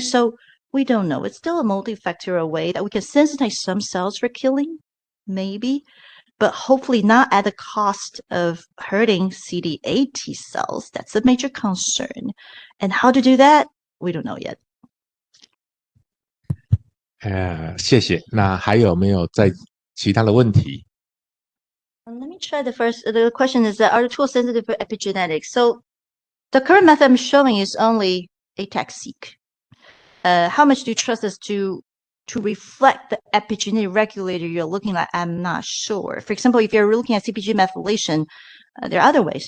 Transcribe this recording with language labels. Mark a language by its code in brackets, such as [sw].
[en] So we don't know. It's still a multifactorial way that we can sensitize some cells for killing, maybe, but hopefully not at the cost of hurting CD8 T cells. That's a major concern. And how to do that, we don't know yet. [zh] 谢谢。那还有没有在其他的问题？ [en] Let me try the first. The question is, are the tools sensitive for epigenetics? So the current method I'm showing is only ATAC-seq. How much do you trust us to reflect the epigenetic regulator you're looking at? I'm not sure. For example, if you're looking at CpG methylation, there are other ways.